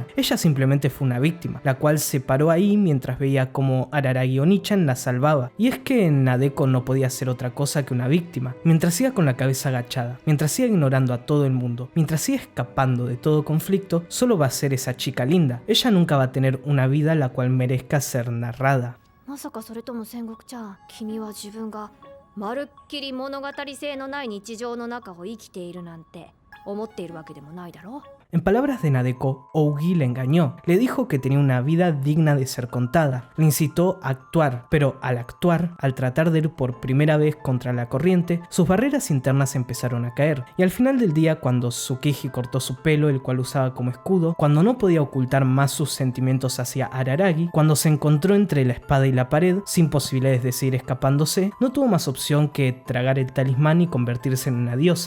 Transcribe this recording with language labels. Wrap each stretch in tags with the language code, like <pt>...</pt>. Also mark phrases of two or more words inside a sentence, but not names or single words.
<es>Ella simplemente fue una víctima, la cual se paró ahí mientras veía como Araragi Onichan la salvaba, y es que Nadeko no podía ser otra cosa que una víctima. Mientras siga con la cabeza agachada, mientras siga ignorando a todo el mundo, mientras siga escapando de todo conflicto, solo va a ser esa chica linda. Ella nunca va a tener una vida la cual merezca ser narrada.</es> <ja>まさかそれとも戦国ちゃん、君は自分がまるっきり物語性のない日常の中を生きているなんて思っているわけでもないだろう。</ja> <es>En palabras de Nadeko, Ougi le engañó, le dijo que tenía una vida digna de ser contada, le incitó a actuar, pero al actuar, al tratar de ir por primera vez contra la corriente, sus barreras internas empezaron a caer, y al final del día, cuando Tsukiji cortó su pelo, el cual usaba como escudo, cuando no podía ocultar más sus sentimientos hacia Araragi, cuando se encontró entre la espada y la pared, sin posibilidades de seguir escapándose, no tuvo más opción que tragar el talismán y convertirse en una diosa.</es>